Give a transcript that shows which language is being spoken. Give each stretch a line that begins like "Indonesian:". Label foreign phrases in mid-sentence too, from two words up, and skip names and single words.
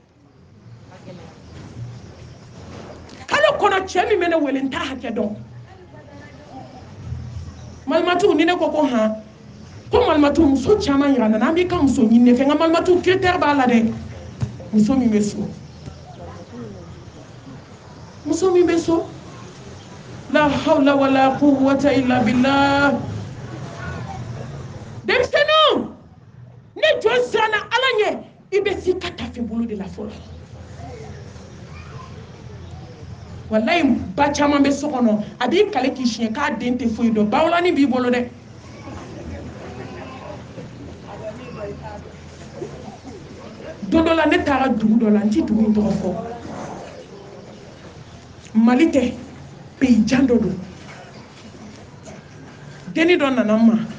Bambara: kalo kɔnɔ cɛ min bɛ ne wele n t'a hakɛ dɔn malimatu ni ne ko ko han ko malimatu muso caman yira na an b'i ka muso ɲini ne fɛ nka malimatu critère b'a la dɛ muso min bɛ so muso min bɛ so
Arabic: لا حول ولا قوة إلا بالله
Bambara: denmisɛnninw ne jɔn siranna ala ɲɛ i bɛ s'i ka tafe bolo de la fɔlɔ walayi ba caman bɛ so kɔnɔ a b'i kale k'i siɲɛ k'a den tɛ foyi dɔn bawolani b'i bolo dɛ don dɔ la ne taara dugu dɔ la n ti dugu in tɔgɔ fɔ mali tɛ pays jan dɔ don denni dɔ nana n ma